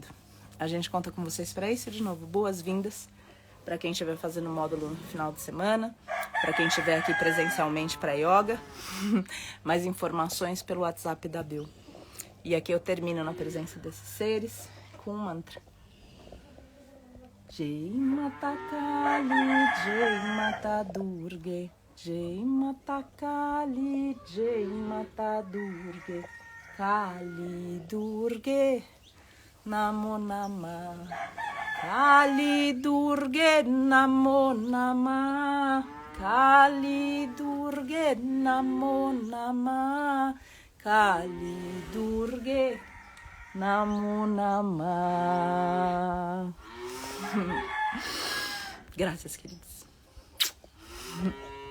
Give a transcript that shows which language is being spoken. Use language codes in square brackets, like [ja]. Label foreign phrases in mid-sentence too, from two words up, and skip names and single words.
[pt] A gente conta com vocês para isso. De novo, boas-vindas para quem estiver fazendo módulo no final de semana, para quem estiver aqui presencialmente para yoga. Mais informações pelo WhatsApp da Bill. E aqui eu termino na presença desses seres com um mantra. [sa] Jai Mata Kali, Jai Mata Durga, Jai Mata Kali, Jai Mata Durga, Kali Durga. Namo Namah, Kali Durga, Namo Namah, Kali Durga, Namo Namah, Kali Durga, Namo Namah. [pt] Graças, queridos.